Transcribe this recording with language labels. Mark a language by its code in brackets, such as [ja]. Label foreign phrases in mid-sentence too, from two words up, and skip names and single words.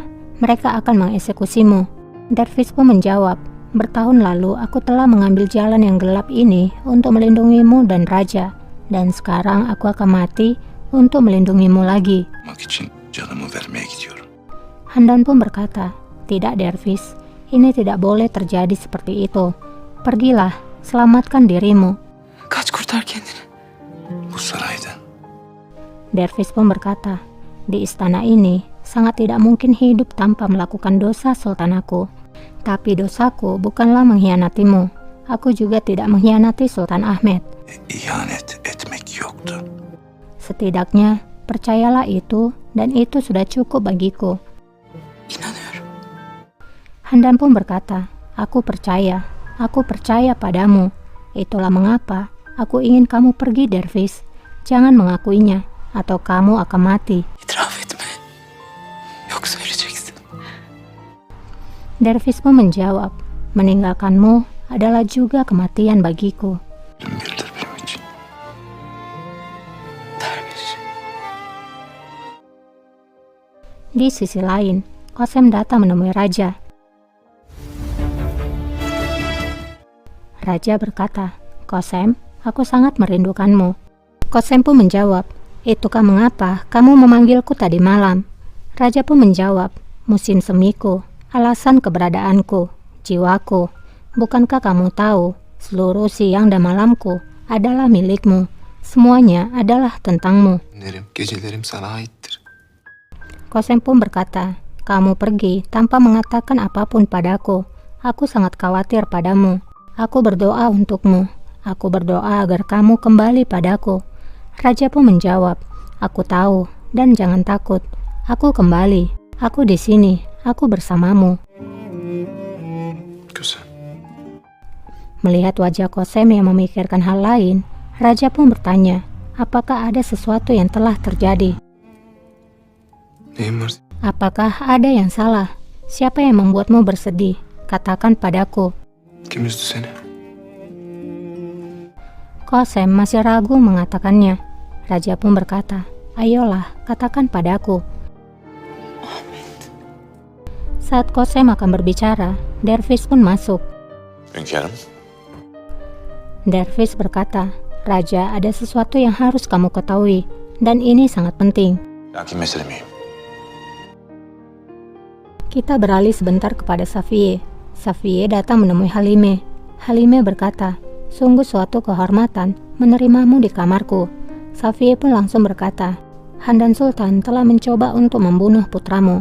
[id] Mereka akan mengeksekusimu. Dervish pun menjawab, bertahun lalu aku telah mengambil jalan yang gelap ini untuk melindungimu dan raja. Dan sekarang aku akan mati untuk melindungimu lagi. Handan pun berkata, tidak Dervish, ini tidak boleh terjadi seperti itu. Pergilah, selamatkan dirimu. [tr] Kaç, kurtar kendini. Bu sarayda. [id] Dervish pun berkata, di istana ini sangat tidak mungkin hidup tanpa melakukan dosa sultanku. Tapi dosaku bukanlah mengkhianatimu. Aku juga tidak mengkhianati Sultan Ahmed. [tr] İhanet etmek yoktu. [id] Setidaknya percayalah itu dan itu sudah cukup bagiku. [tr] İnanıyorum. [id] Handan pun berkata, aku percaya padamu. Itulah mengapa aku ingin kamu pergi Dervish. Jangan mengakuinya atau kamu akan mati. [tr] İtiraf etme. Yoksa öleceksin. [id] Dervish pun menjawab, meninggalkanmu adalah juga kematian bagiku. Derviş. Di sisi lain, Qasem datang menemui raja. Raja berkata, Qasem, aku sangat merindukanmu. Qasem pun menjawab, itukah mengapa kamu memanggilku tadi malam? Raja pun menjawab, musim semiku, alasan keberadaanku, jiwaku. Bukankah kamu tahu, seluruh siang dan malamku adalah milikmu. Semuanya adalah tentangmu. [tr] Gecelerim sana aittir. [id] Qasem pun berkata, kamu pergi tanpa mengatakan apapun padaku. Aku sangat khawatir padamu. Aku berdoa untukmu. Aku berdoa agar kamu kembali padaku. Raja pun menjawab, aku tahu dan jangan takut. Aku kembali. Aku di sini. Aku bersamamu. [tr] Güzel. [id] Melihat wajah Qasem yang memikirkan hal lain, Raja pun bertanya, apakah ada sesuatu yang telah terjadi? [tr] Neyim var? [id] Apakah ada yang salah? Siapa yang membuatmu bersedih? Katakan padaku. [tr] Kim üzdü seni? [id] Qasem masih ragu mengatakannya. Raja pun berkata, ayolah, katakan padaku. Saat Qasem akan berbicara, Dervish pun masuk. [tr] Hünkârım. [id] Dervish berkata, Raja, ada sesuatu yang harus kamu ketahui, dan ini sangat penting. [tr] Lakin mesele mühim. [id] Kita beralih sebentar kepada Safiye. Safiye datang menemui Halime. Halime berkata, sungguh suatu kehormatan menerimamu di kamarku. Safiye pun langsung berkata, Handan Sultan telah mencoba untuk membunuh putramu.